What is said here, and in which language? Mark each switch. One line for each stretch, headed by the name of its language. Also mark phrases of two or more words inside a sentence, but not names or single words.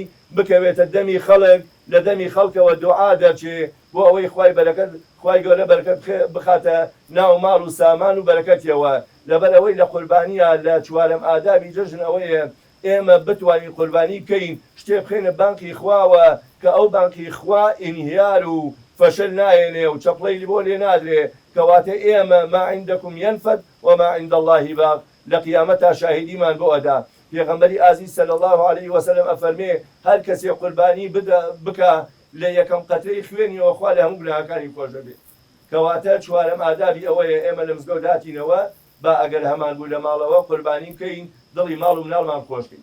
Central Kurdish: بکەوێتە دەمی خەڵک لە دەمی خەڵکەوە دوعا دەرچێ بۆ ئەوەی خوای گەورە بەرەکەت بخاتە ناو ماڵ و سامان و بەرەکەتیەوە لەبەرەوەی لە قوربانیە لە چوارەم ئادابی جەژن ئەوەیە ئێمە بتوانین قوربانی بکەین شتێ بخێنە بانقی خواوە کە ئەو بانقی خوا ئینهیار و فەشل نایێنێ و چەپڵەی بۆ لێ نادرێ کەواتە ئێمە
Arabic: ما عندكم ينفد وما عند الله باق
Central Kurdish: لە قیامەتا شاهیدیمان بۆ ئەدا پێغەمبەری ئازیز
Arabic: صلی الله علیه وسلم
Central Kurdish: ئەفەرمێ هەر کەسێ قوربانی بکە لە یەکەم قەترەی خوێنیەوە خوا لە هەموو گوناهەکانی خۆش دەبێت کەواتە چوارەم ئادابی ئەوەیە ئێمە لە مزگەوت هاتینەوە با ئەگەر هەمان بوو لە ماڵەوە قوربانی بکەین دڵی ماڵ و مناڵمان خۆشکەین